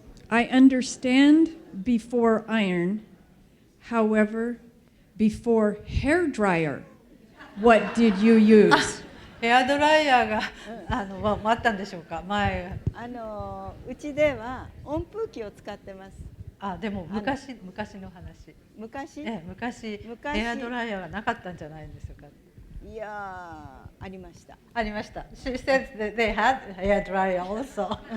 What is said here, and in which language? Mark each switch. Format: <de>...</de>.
<en>I understand before iron, however, before hair dryer, what did you use?</en> <ja>ヘアドライヤーがあったんでしょうか。前うちでは温風機を使ってます。でも昔の話。昔ヘアドライヤーがなかったんじゃないんでしょうか。いやありました。ありました。</ja> <en>She said that they had hair dryer also.</en>